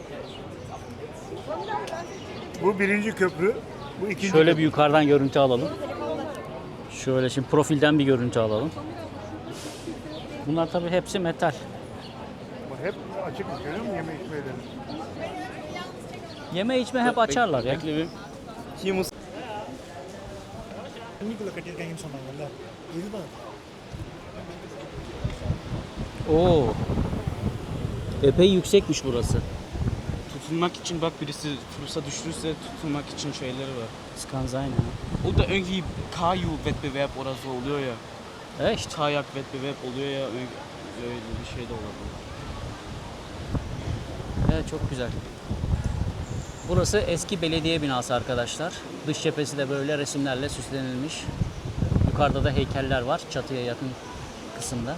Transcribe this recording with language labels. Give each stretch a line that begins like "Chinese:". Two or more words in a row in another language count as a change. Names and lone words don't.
Turkish: Bu birinci köprü, bu ikinci Şöyle köprü. bir yukarıdan görüntü alalım. Şöyle şimdi profilden bir görüntü alalım. Bunlar tabii hepsi metal. Bak hep açık mı görüyor musun yeme içmeleri? Yeme içme hep açarlar ya. Bekle bir.
German: Hier muss Oo.
Turkish: Epey yüksekmiş burası. tutunmak için bak birisi fırsa düşürürse tutunmak için şeyleri var. Skanzayne.
German: Oder irgendwie Kaju-Wettbewerb oder so
Turkish: oluyor ya.
German: Echt?
Turkish: Kayak-Wettbewerb oluyor ya. Öyle bir şey de olabilir. Evet çok güzel. Burası eski belediye binası arkadaşlar. Dış cephesi de böyle resimlerle süslenilmiş. Yukarıda da heykeller var çatıya yakın kısımda.